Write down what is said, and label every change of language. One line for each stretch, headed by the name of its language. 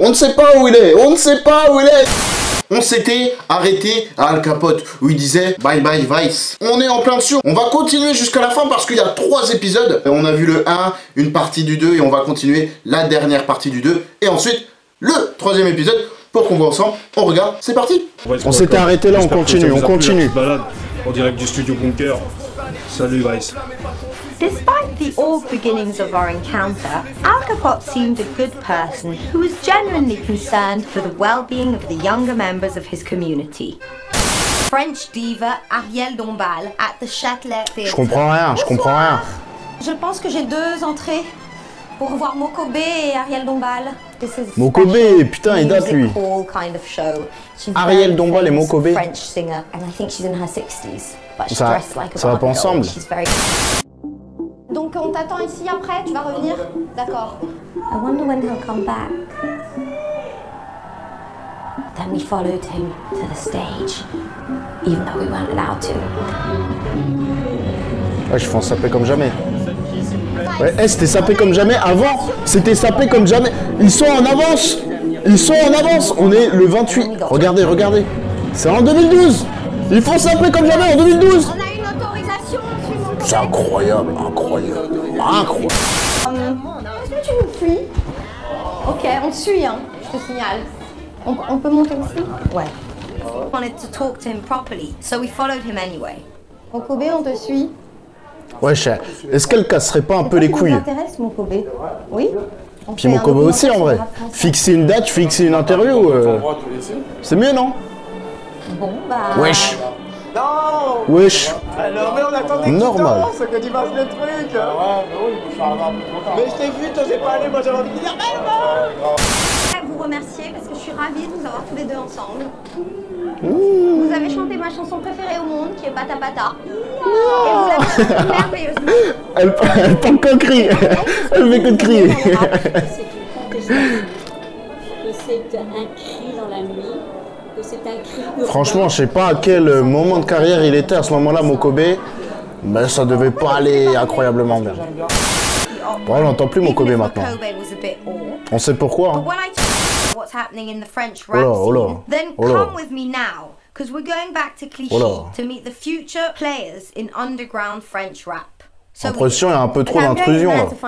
French: On ne sait pas où il est, on ne sait pas où il est. On s'était arrêté à Al Capote où il disait bye bye Vice. On est en plein dessus. On va continuer jusqu'à la fin parce qu'il y a 3 épisodes. On a vu le 1, une partie du 2 et on va continuer la dernière partie du 2. Et ensuite, le 3e épisode pour qu'on voit ensemble. On regarde, c'est parti. On s'était arrêté là, on continue, on continue. Balade en direct du studio Bunker. Salut Vice.
English: Despite the awed beginnings of our encounter, Al Capote seemed a good person who was genuinely concerned for the well-being of the younger members of his community. French diva Ariel Dombal at the Châtelet Theatre.
French: Je comprends rien, je comprends rien. Je pense que j'ai 2 entrées pour voir Mokobe et Ariel Dombal. Mokobe, putain, il date lui.
English: Kind of show.
French: Ariel Dombal et Mokobe.
English: French singer, and I think she's in her 60s. But she's
French: Ça,
English: dressed like a
French: ça va pas
English: Barbie doll.
French: ensemble.
English: She's very...
French: Donc on t'attend ici après, tu vas revenir? D'accord.
English: I wonder when he'll come back. Then we followed him to the stage, even though we weren't allowed to.
French: Ouais, je fais en sapé comme jamais. Ouais, c'était sapé comme jamais. Avant, c'était sapé comme jamais. Ils sont en avance. Ils sont en avance. On est le 28. Regardez, regardez. C'est en 2012. Ils font saper comme jamais en 2012. On a une autorisation, C'est incroyable, incroyable, incroyable. Est-ce que tu nous suis? Ok, on te suit, hein, je te signale. On peut monter aussi? Ouais.
English: We wanted to talk to him properly, so we followed him anyway.
French: Mokobe, on te suit? Ouais, cher. Est-ce qu'elle casserait pas un peu les couilles? Ça t'intéresse, Mokobe? Oui? Puis Mokobe aussi, en vrai. Fixer une date, fixer une interview, c'est mieux, non? Bon, bah... Wesh. Non. Wesh. Alors, mais on attendait Normal. que tu fasses le truc. Ouais, bah oui, mais je t'ai vu, t'osais pas aller, moi j'avais envie de dire Vous remercier parce que je suis ravie de vous avoir tous les deux ensemble. Vous avez chanté ma chanson préférée au monde qui est Pata Pata. Et vous l'avez chanté merveilleusement. Elle parle qu'un cri. Elle fait que de crier. C'est une contestation, que c'est un cri dans la nuit, que c'est un cri urbain. Franchement, je sais pas à quel moment de carrière il était à ce moment-là, Mokobe. Mais ça devait pas aller incroyablement bien. Bon, on n'entend plus Mokobe maintenant. On sait pourquoi. Hein.
English: What's happening in the French rap scene, then come with me now, because we're going back to Clichy to meet the future players in underground French rap.
French: L'impression, il y a un peu trop d'intrusion là.